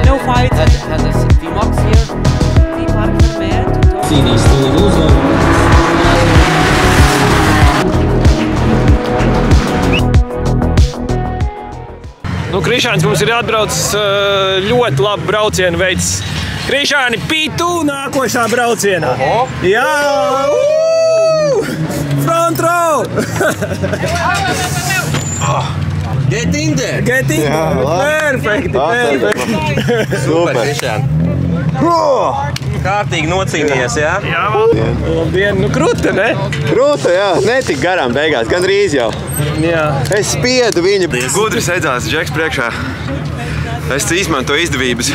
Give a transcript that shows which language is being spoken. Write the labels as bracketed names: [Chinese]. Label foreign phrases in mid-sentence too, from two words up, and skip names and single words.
[English] No fight. has a VMAX here. [Latvian] Nu, Krišāns mums ir atbraucis ļoti labu braucienu veids. Krišāni, P2 nākošā braucienā. Jā! [English] Front row! Get in there! Get in there! [Latvian] Perfekti! Super, Krišāni! Kārtīgi nocīnījies, jā? Jā, labdien! Nu, kruta, ne? Kruta, jā. Netik garām beigās, gandrīz jau. Jā. Es spiedu viņu. Gudri sēdzās Džeks priekšā. Es izmantoju izdevības.